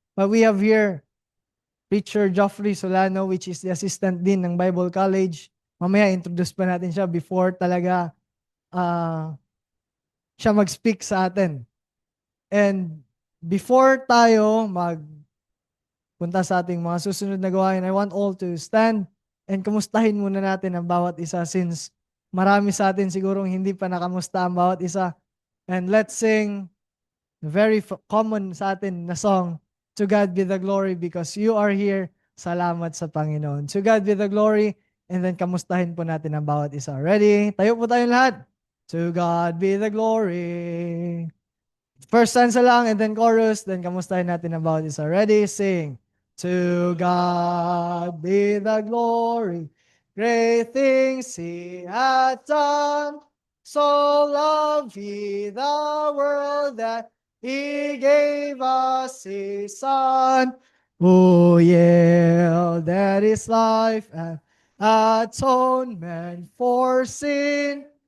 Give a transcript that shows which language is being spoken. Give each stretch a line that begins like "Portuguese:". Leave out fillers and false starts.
English: But we have here Preacher Joffrey Solano, which is the assistant dean ng Bible College.
Filipino: Mamaya introduce pa natin siya before talaga siya mag-speak sa atin. And before tayo punta sa ating mga susunod na gawain,
English: I want all to stand
Filipino: and kumustahin muna natin ang bawat isa since marami sa atin sigurong hindi pa nakamusta ang bawat isa.
English: And let's sing very common sa atin na song, To God be the glory because you are here.
Filipino: Salamat sa Panginoon.
English: To God be the glory.
Filipino: And then kamustahin po natin ang bawat isa. Ready? Tayo po tayong lahat.
English: To God be the glory. First stanza lang and then chorus.
Filipino: Then kamustahin natin ang bawat isa.
English: Ready? Sing. To God be the glory. Great things He hath done. So loved He the world that He gave us His Son. Oh, yeah, that is life and atonement for sin.